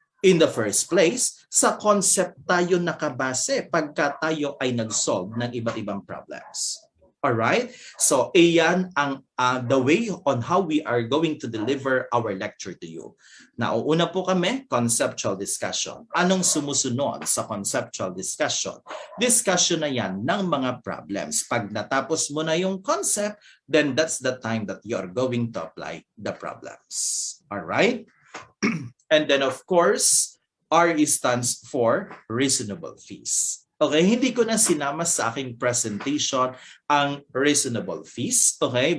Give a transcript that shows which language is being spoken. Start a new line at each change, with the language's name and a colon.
English: In the first place,
Filipino: sa concept tayo nakabase pagka tayo ay nag-solve ng iba't ibang problems.
English: Alright? So,
Filipino: iyan ang
English: the way on how we are going to deliver our lecture to you.
Filipino: Nauuna po kami, conceptual discussion. Anong sumusunod sa conceptual discussion? Discussion na yan ng mga problems. Pag natapos mo na yung concept,
English: then that's the time that you are going to apply the problems. Alright? And then of course, R stands for reasonable fees.
Filipino: Okay, hindi ko na sinama sa aking presentation ang reasonable fees, okay?